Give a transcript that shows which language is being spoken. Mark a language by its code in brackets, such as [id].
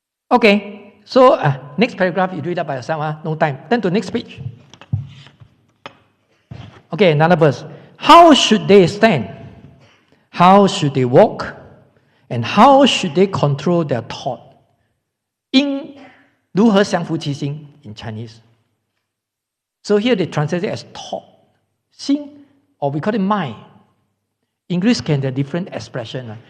[en] Okay. So, next paragraph, you read that by yourself, no time. Turn to next page. Okay, another verse. How should they stand? How should they walk? And how should they control their thought? [zh] 应如何降伏其心 [en] in Chinese. So here they translate it as thought. 心, or we call it mind. English can have different expression.